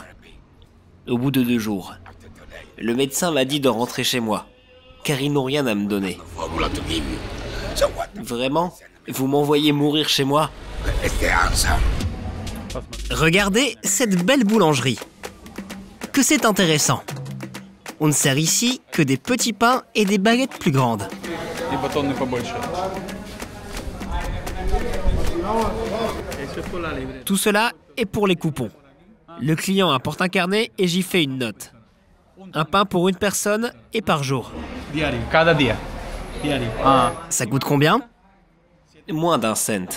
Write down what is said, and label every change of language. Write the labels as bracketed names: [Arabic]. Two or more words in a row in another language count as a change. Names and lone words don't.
[French] Au bout de 2 jours, le médecin m'a dit de rentrer chez moi, car ils n'ont rien à me donner. Vraiment? Vous m'envoyez mourir chez moi? Regardez cette belle boulangerie. Que c'est intéressant. On ne sert ici que des petits pains et des baguettes plus grandes. [Russian] И батоны побольше. [French] Tout cela est pour les coupons. Le client apporte un carnet et j'y fais une note. Un pain pour une personne et par jour. [Spanish] Cada dia. Ah, [French] Ça coûte combien? Moins d'un cent.